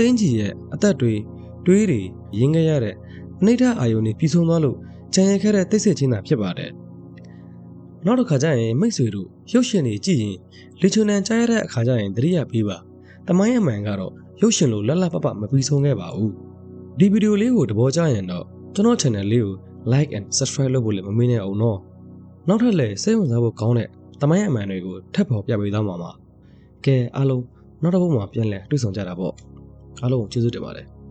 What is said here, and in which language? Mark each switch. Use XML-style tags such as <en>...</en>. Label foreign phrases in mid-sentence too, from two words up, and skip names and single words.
<my>န်းကြီးရဲ့အသက်တွေတွေးတွေရင်းခဲ့ရတဲ့အနိဋ္ဌအာယုန်တွေပြီးဆုံးသွားလို့ကြံရခဲ့တဲ့တိတ်ဆိတ်ခြင်းသာ ဖြစ်ပါတယ်နောက်တစ်ခါကျရင်မိတ်ဆွေတို့ရုပ်ရှင်တွေကြည့်ရင်လေချုံနံကြားရတဲ့အခါကျရင်သတိရပေးပါတမိုင်းအမှန်ကတော့ရုပ်ရှင်လိုလက်ပမပြီးဆုံးခဲ့ပါဘူးဒီဗီဒီယိုလေးကိုသဘောကျရင်တော့ကျွန်တော် channel လေးကို</my> <en>like and subscribe</en> <my>လုပ်ဖို့လည်းမမေ့နဲ့အောင်နော်နောက်ထပ်လည်းစိတ်ဝင်စားဖို့ကောင်းတဲ့တမိုင်းအမှန်တွေကိုထပ်ပေါ်ပြပေးသွားမှာပါကဲအားလုံးနောက်တစ်ပုဒ်မှာပြန်လည်တွေ့ဆုံကြတာပေါ့အားလုံးကျေးဇူးတင်ပါတယ်</my>